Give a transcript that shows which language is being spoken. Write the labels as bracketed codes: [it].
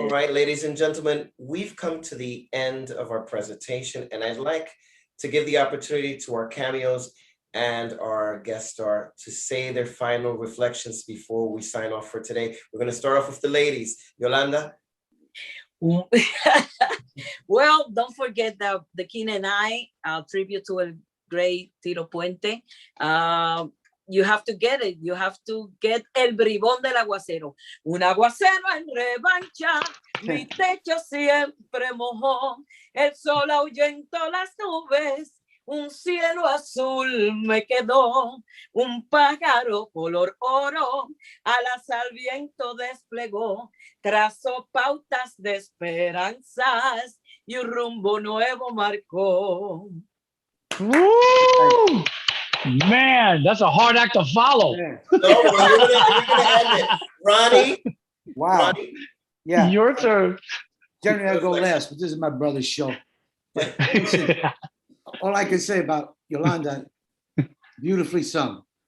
[en] All right, ladies and gentlemen, we've come to the end of our presentation, and I'd like to give the opportunity to our cameos and our guest star to say their final reflections before we sign off for today. We're going to start off with the ladies. Yolanda? Well, don't forget the King and I, tribute to a great Tito Puente. You have to get it. You have to get El Bribón del Aguacero. [es] Un aguacero en revancha, mi techo siempre mojó. El sol ahuyentó las nubes. un cielo azul me quedó, un pájaro color oro, alas al viento desplegó, trazó pautas de esperanzas y un rumbo nuevo marcó. Woo! [en] Man, that's a hard act to follow. Yeah. No, well, you're gonna end it. Ronnie, Wow. Ronnie, Yeah. Your turn. Generally, I go last, but this is my brother's show. But listen, all I can say about Yolanda, beautifully sung.